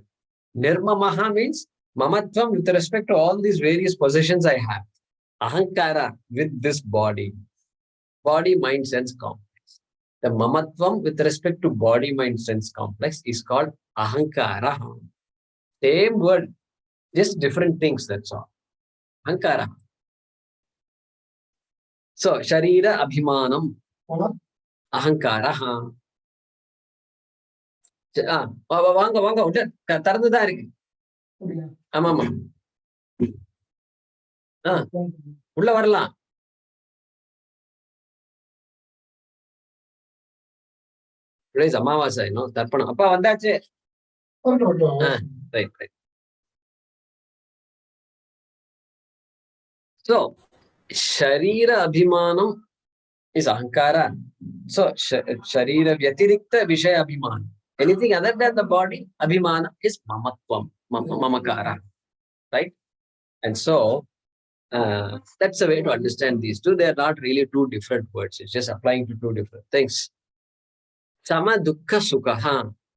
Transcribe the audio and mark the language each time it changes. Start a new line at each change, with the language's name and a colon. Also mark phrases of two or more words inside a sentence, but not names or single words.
English: Nirmamaha means mamatvam with respect to all these various possessions I have. Ahankara with this body. Body, mind, sense complex. The mamatvam with respect to body, mind, sense complex is called ahankara. Same word, just different things, that's all.
Sanskrit: Ahankara. So, sharira abhimanam. Ahankara.
Tamil: வாங்க விட்டு திறந்துதான் இருக்கு. ஆமா உள்ள வரலாம். அமாவாசை தர்ப்பணம் அப்பா வந்தாச்சு. ரைட்.
English: So
Sanskrit: sharira abhimanam
English: is ahankara.
Sanskrit: So sharira vyatirikta vishaya abhimanam.
English: Anything other than the body, abhimana is mamatvam, mamakara. Right? And so That's a way to understand these two. They're not really two different words. It's just applying to two different things.
Sanskrit: Sama dukkha sukha.